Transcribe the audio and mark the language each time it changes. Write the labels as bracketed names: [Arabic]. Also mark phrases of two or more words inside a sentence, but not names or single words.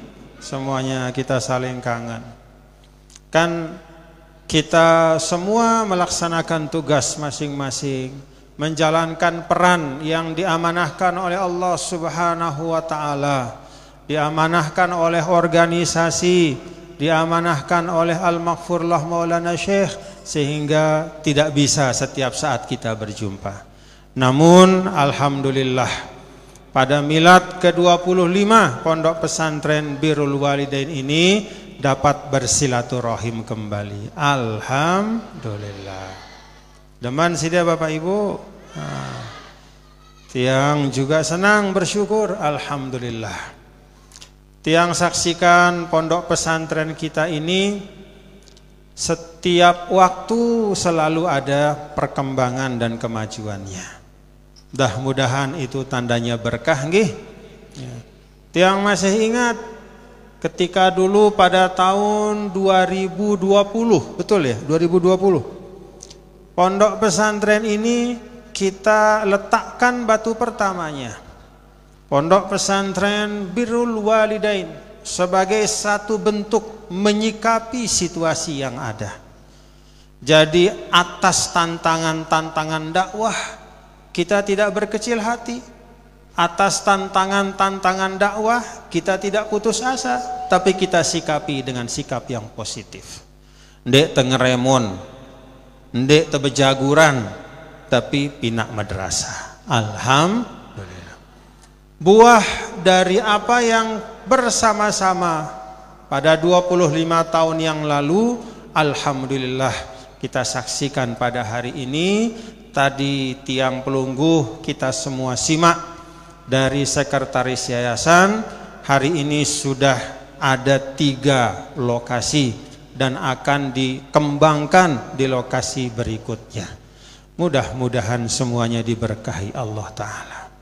[Indonesian] Semuanya kita saling kangen. Kan kita semua melaksanakan tugas masing-masing, menjalankan peran yang diamanahkan oleh Allah [Arabic] subhanahu wa ta'ala, [Indonesian] diamanahkan oleh organisasi diamanahkan oleh Al-Maghfurlah Maulana Syekh, sehingga tidak bisa setiap saat kita berjumpa. Namun alhamdulillah pada milad ke-25 Pondok Pesantren Birrul Walidain ini dapat bersilaturahim kembali. Alhamdulillah. [Sasak] Deman sida [Indonesian] Bapak Ibu. Tiang juga senang bersyukur, alhamdulillah. Tiang saksikan pondok pesantren kita ini setiap waktu selalu ada perkembangan dan kemajuannya. Mudah-mudahan itu tandanya berkah nggih. Tiang masih ingat ketika dulu pada tahun 2020, betul ya? 2020. Pondok pesantren ini kita letakkan batu pertamanya. Pondok pesantren Birrul Walidain sebagai satu bentuk menyikapi situasi yang ada. Jadi atas tantangan-tantangan dakwah kita tidak berkecil hati. Atas tantangan-tantangan dakwah kita tidak putus asa, tapi kita sikapi dengan sikap yang positif. [Sasak] Ndek tengeremon, ndek tebejaguran, tapi pinak madrasah. [Indonesian] Alhamdulillah. Buah dari apa yang bersama-sama pada 25 tahun yang lalu, alhamdulillah kita saksikan pada hari ini. Tadi [Sasak] tiang pelungguh [Indonesian] kita semua simak dari sekretaris yayasan, hari ini sudah ada 3 lokasi dan akan dikembangkan di lokasi berikutnya. Mudah-mudahan semuanya diberkahi Allah Ta'ala.